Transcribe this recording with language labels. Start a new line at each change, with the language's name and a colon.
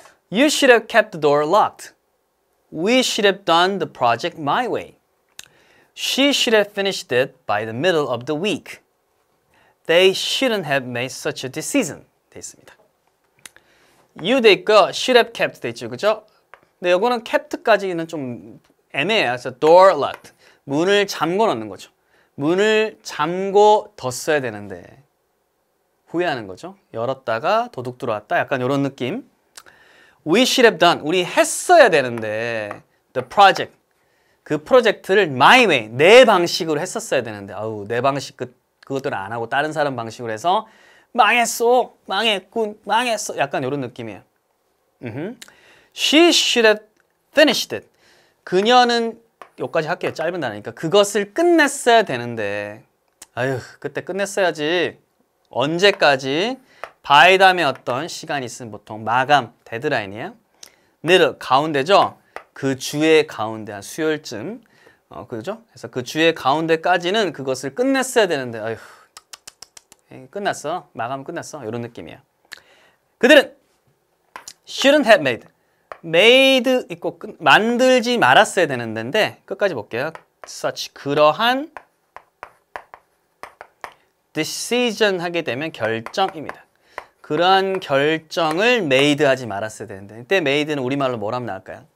English: You should have kept the door locked. We should have done the project my way. She should have finished it by the middle of the week. They shouldn't have made such a decision.
Korean: 돼 있습니다. You 돼 있고
English: should have kept
Korean: 돼 있죠, 그죠? 근데 이거는 kept까지는 좀 애매해요. 그래서
English: door locked.
Korean: 문을 잠궈 놓는 거죠. 문을 잠궈 뒀어야 되는데 후회하는 거죠. 열었다가 도둑 들어왔다. 약간 이런 느낌.
English: We should have done.
Korean: 우리 했어야 되는데
English: the project.
Korean: 그 프로젝트를
English: my way.
Korean: 내 방식으로 했었어야 되는데 아우 내 방식 그것들을 안 하고 다른 사람 방식으로 해서 망했어. 망했군. 망했어. 약간 이런 느낌이에요.
English: She should have finished it.
Korean: 그녀는 여기까지 할게요. 짧은 단어니까. 그것을 끝냈어야 되는데 아유 그때 끝냈어야지. 언제까지? by 다음에 어떤 시간이 있으면 보통 마감, 데드라인이에요. middle, 가운데죠? 그 주의 가운데 한 수요일쯤 그죠? 그래서 그 주의 가운데까지는 그것을 끝냈어야 되는데 아유 끝났어. 마감 끝났어. 이런 느낌이에요. 그들은
English: shouldn't have made.
Korean: made 있고 만들지 말았어야 되는 데인데 끝까지 볼게요. such 그러한 decision 하게 되면 결정입니다. 그러한 결정을 made 하지 말았어야 되는데 이때 made는 우리말로 뭐라면 나올까요?